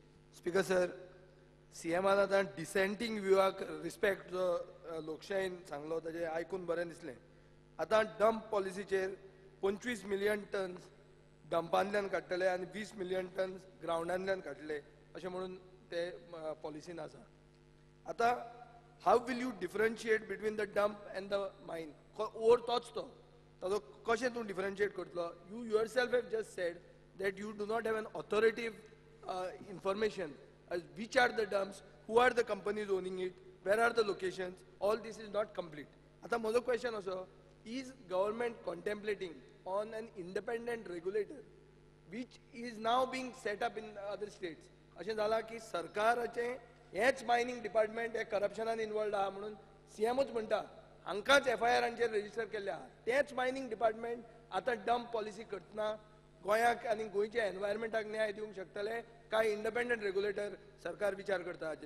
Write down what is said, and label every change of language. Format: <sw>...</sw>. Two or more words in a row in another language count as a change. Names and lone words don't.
<kok>स्पीकर सर, सीएमान आतां डिसेंटींग व्ह्यूआक रिस्पेक्ट जो लोकशायेन सांगलो ताजें आयकून बरें दिसलें. आतां डंप पॉलिसीचेर 25</kok> <en>million tons</en> <kok>डंपांतल्यान काडटले आनी 20</kok> <en>million tons</en> <kok>ग्रावंडांतल्यान काडटले अशें म्हणून ते पॉलिसीन आसा. आतां हाव</kok> <en>will you differentiate between the dump and the mine?</en> <kok>ओर तोच तो ताजो कशें तूं डिफरन्शिएट करतलो?</kok> <en>you yourself have just said that you do not have an authoritative information as which are the dumps, who are the companies owning it, where are the locations, all this is not complete.</en> <kok>Ata mojo</kok> <en>question also, is government contemplating on an independent regulator which is now being set up in other states?</en> <kok>अशें जाला की सरकाराचें हेच</kok> <en>mining department</en> <kok>हे करप्शनान इन्वॉल्ड आहा म्हणून सीएमच म्हणटा हांकांच एफआयआरांचेर रजिस्टर केल्ले आहा. तेच</kok> <en>mining department</en> <kok>आतां</kok> <en>dump policy</en> <kok>करतना गोंयाक आनी गोंयच्या एनवायरमेंटाक न्याय दिवंक शकतले काय</kok> <en>independent regulator</en> <kok>सरकार विचार करता हाचेर?</kok>